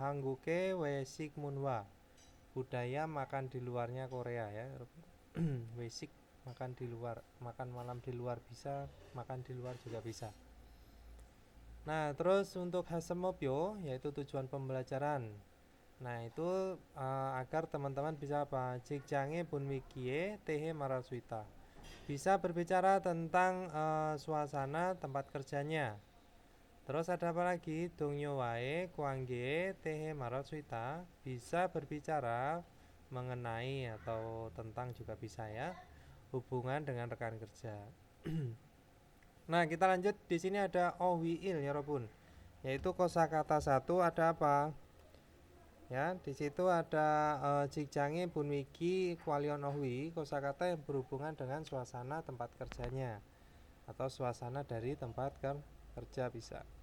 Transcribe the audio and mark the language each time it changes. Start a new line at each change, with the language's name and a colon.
Korean: 한국의 외식 문화,
Indonesian: budaya makan di luarnya Korea ya. 외식 makan di luar, makan malam di luar bisa, makan di luar juga bisa. Nah, terus untuk hasemobyo yaitu tujuan pembelajaran. Nah, itu agar teman-teman bisa apa?
Korean: 직장의 분위기에 대해 말할 수 있다.
Indonesian: Bisa berbicara tentang suasana tempat kerjanya. Terus ada apa lagi?
Korean: 동료 와의 관계에 대해 말할 수 있다.
Indonesian: Bisa berbicara mengenai atau tentang juga bisa ya. Hubungan dengan rekan kerja. Nah, kita lanjut. Di sini ada ohwiil ya, Robun. Yaitu kosakata satu ada apa? Ya, di situ ada
Korean: 직장의 분위기 관련
Indonesian: ohwi, kosakata yang berhubungan dengan suasana tempat kerjanya atau suasana dari tempat kerja bisa.